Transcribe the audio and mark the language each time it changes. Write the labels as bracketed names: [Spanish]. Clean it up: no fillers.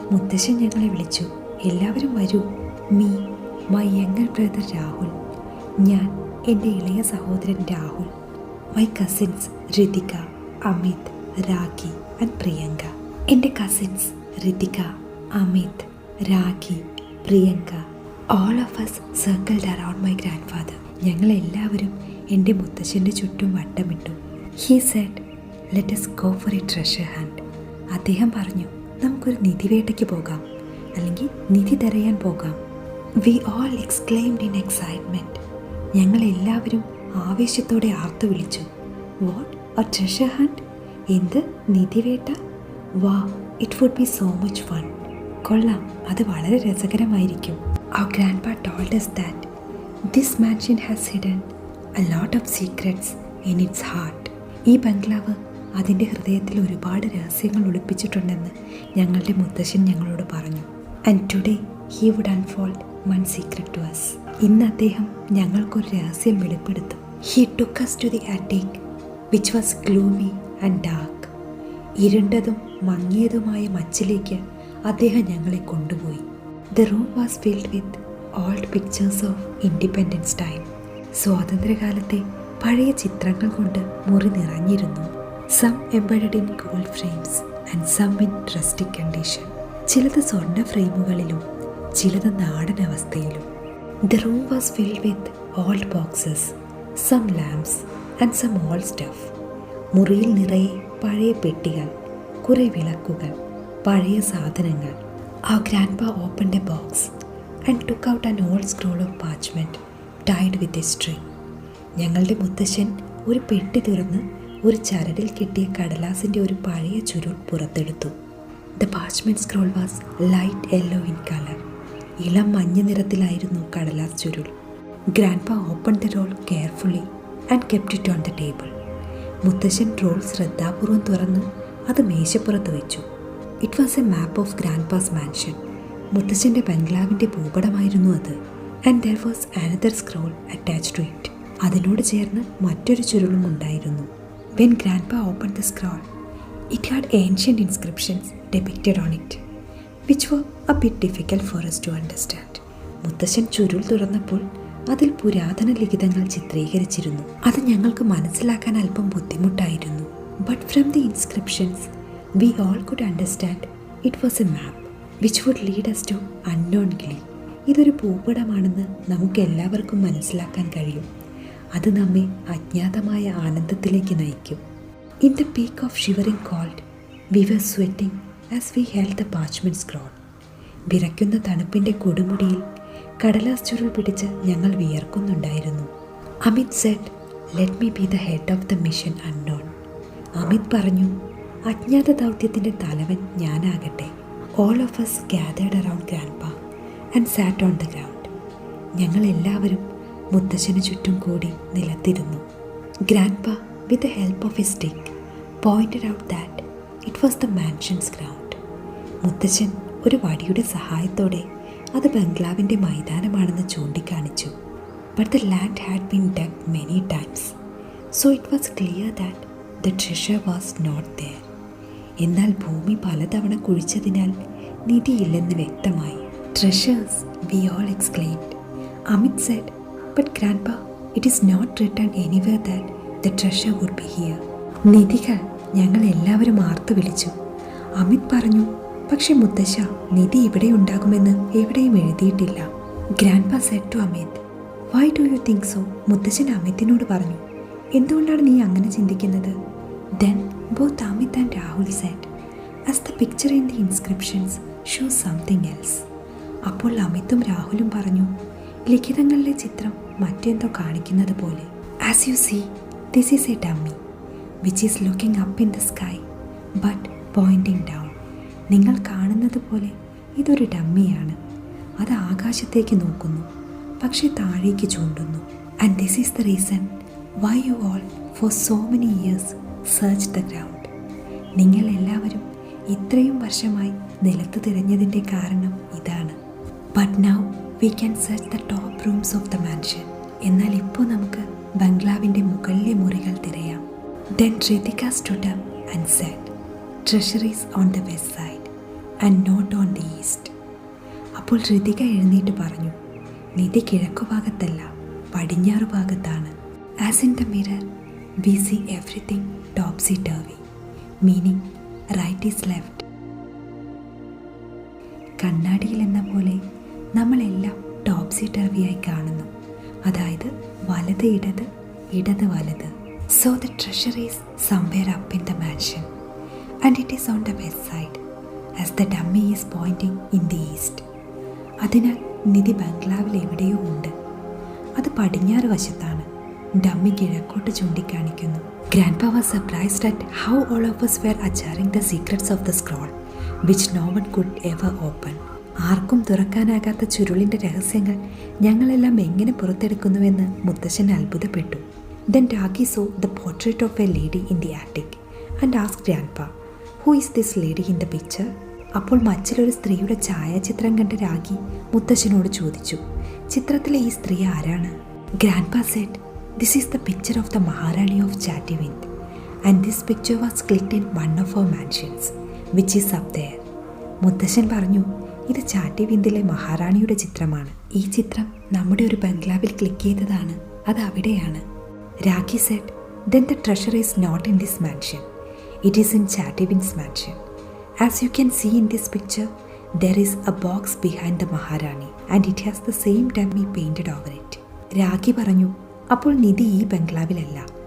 [Malayalam] മുത്തശ്ശൻ ഞങ്ങളെ വിളിച്ചു, എല്ലാവരും വരൂ. [English] me, my younger brother [Malayalam] Rahul, ഞാൻ, എൻ്റെ ഇളയ സഹോദരൻ Rahul, [English] My cousins Ritika, Amit, Rakhi and Priyanka. [Malayalam] എൻ്റെ cousins [English] Ritika, Amit, Rakhi, Priyanka, all of us circled around my grandfather. [Malayalam] ഞങ്ങളെല്ലാവരും എൻ്റെ മുത്തശ്ശൻ്റെ ചുറ്റും വട്ടമിട്ടു. [English] He said, let us go for a treasure hunt. [Malayalam] അദ്ദേഹം പറഞ്ഞു, നമുക്കൊരു നിധിവേട്ടയ്ക്ക് പോകാം, അല്ലെങ്കിൽ നിധി തിരയാൻ പോകാം. [English] We all exclaimed in excitement. [Malayalam] ഞങ്ങളെല്ലാവരും ആവേശത്തോടെ ആർത്തു വിളിച്ചു. [English] What, a treasure hunt? [Malayalam] എന്ത്, നിധിവേട്ട? [English] Wow, it would be so much fun. [Malayalam] കൊള്ളാം, അത് വളരെ രസകരമായിരിക്കും. [English] Our grandpa told us that this mansion has hidden a lot of secrets in its heart. [Malayalam] ഈ ബംഗ്ലാവ് അതിൻ്റെ ഹൃദയത്തിൽ ഒരുപാട് രഹസ്യങ്ങൾ ഒളിപ്പിച്ചിട്ടുണ്ടെന്ന് ഞങ്ങളുടെ മുത്തശ്ശൻ ഞങ്ങളോട് പറഞ്ഞു. [English] And today he would unfold one secret to us. [Malayalam] ഇന്ന് അദ്ദേഹം ഞങ്ങൾക്കൊരു രഹസ്യം വെളിപ്പെടുത്തും. [English] He took us to the attic which was gloomy and dark. [Malayalam] ഇരുണ്ടതും മങ്ങിയതുമായ മച്ചിലേക്ക് അദ്ദേഹം ഞങ്ങളെ കൊണ്ടുപോയി. [English] The room was filled with old pictures of independence time. [Malayalam] സ്വാതന്ത്ര്യകാലത്തെ പഴയ ചിത്രങ്ങൾ കൊണ്ട് മുറി നിറഞ്ഞിരുന്നു. [English] Some embedded in gold frames and some in rustic condition. [Malayalam] ചിലത് സ്വർണ്ണ ഫ്രെയിമുകളിലും ചിലത് നാടൻ അവസ്ഥയിലും. [English] The room was filled with old boxes, some lamps and some old stuff. [Malayalam] മുറിയിൽ നിറയെ പഴയ പെട്ടികൾ, കുറേ വിളക്കുകൾ, പഴയ സാധനങ്ങൾ. [English] Our grandpa opened a box and took out an old scroll of parchment tied with a string. [Malayalam] ഞങ്ങളുടെ മുത്തശ്ശൻ ഒരു പെട്ടി തുറന്ന് ഒരു ചരടിൽ കെട്ടിയ കടലാസിൻ്റെ ഒരു പഴയ ചുരുൾ പുറത്തെടുത്തു. [English] The parchment scroll was light yellow in color. [Malayalam] ഇളം മഞ്ഞ നിറത്തിലായിരുന്നു കടലാസ് ചുരുൾ. [English] Grandpa opened the roll carefully and kept it on the table. [Malayalam] മുത്തശ്ശൻ റോൾ ശ്രദ്ധാപൂർവം തുറന്നു അത് മേശപ്പുറത്ത് വെച്ചു. [English] It was a map of grandpa's mansion. [Malayalam] മുത്തശ്ശൻ്റെ ബംഗ്ലാവിൻ്റെ ഭൂപടമായിരുന്നു അത്. [English] And there was another scroll attached to it. [Malayalam] അതിനോട് ചേർന്ന് മറ്റൊരു ചുരുളും ഉണ്ടായിരുന്നു. [English] When grandpa open the scroll, it had ancient inscriptions depicted on it which were a bit difficult for us to understand. [Malayalam] മുത്തശ്ശൻ ചുരുൾ തുറന്നപ്പോൾ അതിൽ പുരാതന ലിഖിതങ്ങൾ ചിത്രീകരിച്ചിരുന്നു. അത് ഞങ്ങൾക്ക് മനസ്സിലാക്കാൻ അല്പം ബുദ്ധിമുട്ടായിരുന്നു. [English] But from the inscriptions we all could understand it was a map which would lead us to unknown glee. [Malayalam] ഇതൊരു ഭൂപടമാണെന്ന് നമുക്ക് എല്ലാവർക്കും മനസ്സിലാക്കാൻ കഴിയും. അത് നമ്മെ അജ്ഞാതമായ ആനന്ദത്തിലേക്ക് നയിക്കും. [English] In the peak of shivering cold, we were sweating as we held the parchment scroll. [Malayalam] വിറയ്ക്കുന്ന തണുപ്പിൻ്റെ കൊടുമുടിയിൽ കടലാസ് ചുരുൾ പിടിച്ച് ഞങ്ങൾ വിയർക്കുന്നുണ്ടായിരുന്നു. [English] Amit said, "Let me be the head of the mission unknown." [Malayalam] Amit പറഞ്ഞു, അജ്ഞാത ദൗത്യത്തിൻ്റെ തലവൻ ഞാനാകട്ടെ. [English] All of us gathered around grandpa and sat on the ground. [Malayalam] ഞങ്ങൾ എല്ലാവരും മുത്തശ്ശന് ചുറ്റും കൂടി നിലത്തിരുന്നു. [English] Grandpa, with the help of his stick, pointed out that it was the mansion's ground. [Malayalam] മുത്തശ്ശൻ ഒരു വടിയുടെ സഹായത്തോടെ അത് ബംഗ്ലാവിൻ്റെ മൈതാനമാണെന്ന് ചൂണ്ടിക്കാണിച്ചു. [English] But the land had been dug many times, so it was clear that the treasure was not there. [Malayalam] എന്നാൽ ഭൂമി പലതവണ കുഴിച്ചതിനാൽ നിധിയില്ലെന്ന് വ്യക്തമായി. [English] Treasures, we all exclaimed. Amit said, "But grandpa, it is not written anywhere that the treasure would be here." [Malayalam] നിധികൾ, ഞങ്ങൾ എല്ലാവരും ആർത്തു വിളിച്ചു. അമിത് പറഞ്ഞു, പക്ഷെ മുത്തശ്ശ, നിധി ഇവിടെ ഉണ്ടാകുമെന്ന് എവിടെയും എഴുതിയിട്ടില്ല. [English] Grandpa said to Amit, "Why do you think so?" [Malayalam] മുത്തശ്ശൻ അമിത്തിനോട് പറഞ്ഞു, എന്തുകൊണ്ടാണ് നീ അങ്ങനെ ചിന്തിക്കുന്നത്? [English] Then both Amit and Rahul said, "As the picture in the inscriptions shows something else." [Malayalam] അപ്പോൾ അമിതും രാഹുലും പറഞ്ഞു, ലിഖിതങ്ങളിലെ ചിത്രം മറ്റെന്തോ കാണിക്കുന്നത് പോലെ. [English] "As you see, this is a dummy which is looking up in the sky but pointing down." [Malayalam] നിങ്ങൾ കാണുന്നത് പോലെ ഇതൊരു ഡമ്മിയാണ്. അത് ആകാശത്തേക്ക് നോക്കുന്നു, പക്ഷെ താഴേക്ക് ചൂണ്ടുന്നു. [English] "And this is the reason why you all for so many years searched the ground." [Malayalam] നിങ്ങൾ എല്ലാവരും ഇത്രയും വർഷമായി നിലത്ത് തിരഞ്ഞതിൻ്റെ കാരണം ഇതാണ്. [English] "But now we can search the top rooms of the mansion." [Malayalam] എന്നാൽ ഇപ്പോൾ നമുക്ക് ബംഗ്ലാവിൻ്റെ മുകളിലെ മുറികൾ തിരയാം. [English] Then Ritika stood up and said, "Treasure is on the west side and not on the east." [Malayalam] അപ്പോൾ ഋതിക എഴുന്നേറ്റ് പറഞ്ഞു, നിധി കിഴക്കു ഭാഗത്തല്ല, പടിഞ്ഞാറ് ഭാഗത്താണ്. [English] "As in the mirror, we see everything topsy-turvy, meaning right is left." [Malayalam] കണ്ണാടിയിൽ എന്ന പോലെ നമ്മളെല്ലാം ടോപ്സി ടർവിയായി കാണുന്നു, അതായത് വലത് ഇടത്, ഇടത് വലത്. [English] So the treasure is somewhere up in the mansion and it is on the west side as the dummy is pointing in the east. [Malayalam] അതിനാൽ നിധി ബംഗ്ലാവിൽ എവിടെയോ ഉണ്ട്, അത് പടിഞ്ഞാറ് വശത്താണ്, ഡമ്മി കിഴക്കോട്ട് ചൂണ്ടിക്കാണിക്കുന്നു. [English] Grandpa was surprised at how all of us were adjuring the secrets of the scroll which no one could ever open. [Malayalam] ആർക്കും തുറക്കാനാകാത്ത ചുരുളിൻ്റെ രഹസ്യങ്ങൾ ഞങ്ങളെല്ലാം എങ്ങനെ പുറത്തെടുക്കുന്നുവെന്ന് മുത്തശ്ശൻ അത്ഭുതപ്പെട്ടു. [English] Then Ragi saw the portrait of a lady in the attic and asked Grandpa, "Who is this lady in the picture?" [Malayalam] അപ്പോൾ മച്ചിലൊരു സ്ത്രീയുടെ ഛായാചിത്രം കണ്ട രാഗി മുത്തശ്ശനോട് ചോദിച്ചു, ചിത്രത്തിലെ ഈ സ്ത്രീ ആരാണ്? [English] Grandpa said, "This is the picture of the Maharani of Chattivind and this picture was clicked in one of our mansions which is up there." [Malayalam] മുത്തശ്ശൻ പറഞ്ഞു, ഇത് ചാട്ടിവിന്ദിലെ മഹാറാണിയുടെ ചിത്രമാണ്. ഈ ചിത്രം നമ്മുടെ ഒരു ബംഗ്ലാവിൽ ക്ലിക്ക് ചെയ്തതാണ്, അത് അവിടെയാണ്. [English] Rakhi said, "Then the treasure is not in this mansion. It is in Chattivind's mansion. As you can see in this picture, there is a box behind the Maharani and it has the same dummy painted over it." [Malayalam] Rakhi പറഞ്ഞു, അപ്പോൾ നിധി ഈ ബംഗ്ലാവിലല്ല,